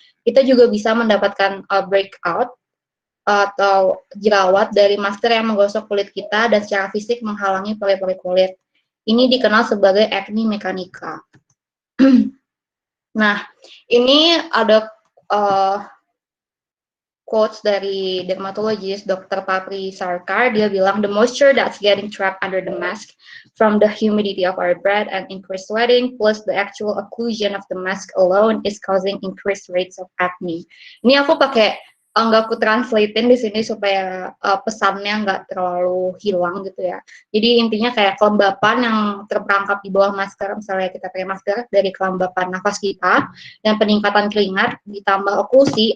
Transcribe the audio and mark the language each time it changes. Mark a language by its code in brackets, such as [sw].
[id] Kita juga bisa mendapatkan breakout atau jerawat dari masker yang menggosok kulit kita dan secara fisik menghalangi pori-pori kulit. Ini dikenal sebagai acne mekanika. Nah, ini ada quotes dari dermatologis Dr. Papri Sarkar. Dia bilang, [en] the moisture that's getting trapped under the mask from the humidity of our breath and increased sweating plus the actual occlusion of the mask alone is causing increased rates of acne. [id] Ini aku pakai nggak aku translatein di sini supaya pesannya nggak terlalu hilang gitu ya. Jadi intinya kayak kelembapan yang terperangkap di bawah masker, misalnya kita pakai masker dari kelembapan nafas kita dan peningkatan keringat ditambah oklusi.